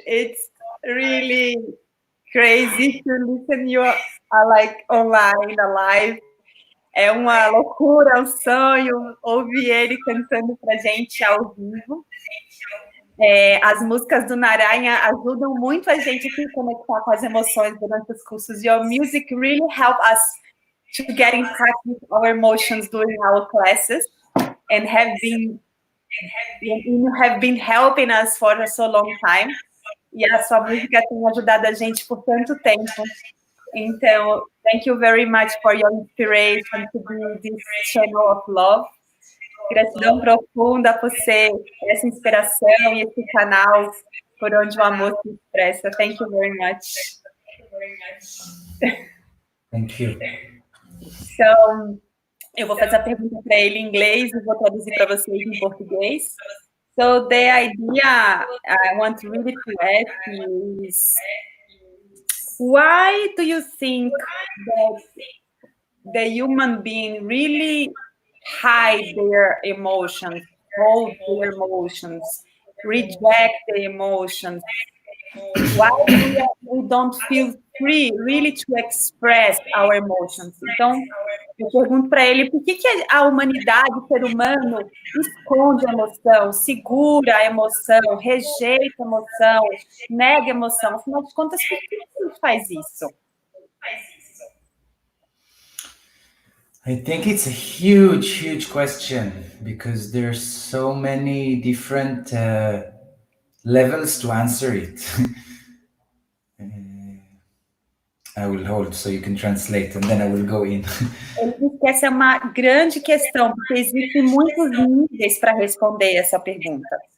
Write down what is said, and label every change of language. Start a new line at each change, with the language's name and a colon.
English: It's really crazy to listen you like online, alive.
Portuguese: É uma loucura, um sonho ouvir ele cantando pra gente ao vivo. As músicas do Narayan ajudam muito a gente a se conectar com as emoções durante os cursos.
English: Your music really help us to get in touch with our emotions during our classes and you have been helping us for so long time.
Portuguese: E a sua música tem ajudado a gente por tanto tempo.
English: Então, thank you very much for your inspiration to be this channel of love.
Portuguese: Gratidão profunda por ser essa inspiração e esse canal por onde o amor se expressa.
English: Thank you very much. Thank you.
Portuguese: So, eu vou fazer a pergunta para ele em inglês e vou traduzir para vocês em português.
English: So, the idea I want really to ask you is, why do you think that the human being really hide their emotions, hold their emotions, reject the emotions? Why we don't feel free really to express our emotions?
Portuguese: Então, eu pergunto para ele por que a humanidade, o ser humano, esconde a emoção, segura a emoção, rejeita a emoção, nega a emoção. Afinal de contas, por que ele faz isso?
English: I think it's a huge question because there's so many different levels to answer it. I will hold so you can translate and then I will go in.
Portuguese: Ele diz que essa é uma grande questão, porque existem muitos níveis para responder essa pergunta.